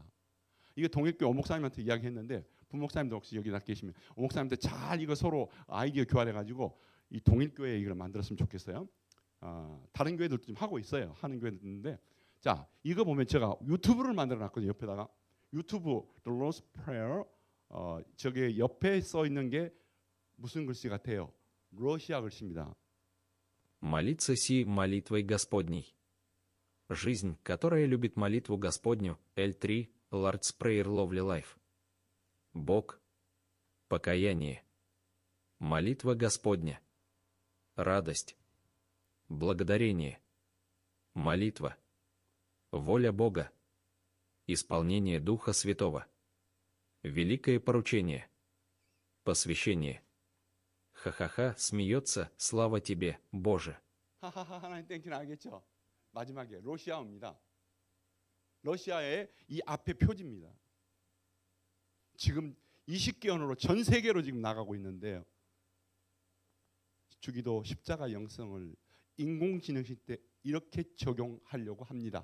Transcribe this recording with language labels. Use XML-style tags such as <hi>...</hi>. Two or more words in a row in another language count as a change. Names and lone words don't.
<ko>이게 동일교회 오목사님한테 이야기했는데 부목사님도 혹시 여기 나 계시면 오목사님한테 잘 이거 서로 아이디어 교환해가지고 이 동일교회 이걸 만들었으면 좋겠어요. 다른 교회들도 좀 하고 있어요. 하는 교회도 있는데, 자, 이거 보면 제가 유튜브를 만들어놨거든요. 옆에다가 유튜브 The Lord's Prayer. 저게 옆에 써 있는 게 무슨 글씨 같아요? 러시아 글씨입니다.</ko> <ru>Молиться си молитвой Господней. Жизнь, которая любит молитву Господню,</ru> <en>L3, Lord's Prayer Lovely Life.</en> <ru>Бог. Покаяние. Молитва Господня. Радость. Благодарение. Молитва. Воля Бога. Исполнение Духа Святого. Великое поручение. Посвящение. Ха-ха-ха, смеется, слава тебе, Боже.</ru> <ko>하하하 하나님 땡큐는 알겠죠? 마지막에 러시아어입니다. 러시아의 이 앞에 표지입니다. 지금 20개 언어로 전 세계로 지금 나가고 있는데요. 주기도 십자가 영성을 인공지능 시대 이렇게 적용하려고 합니다.</ko>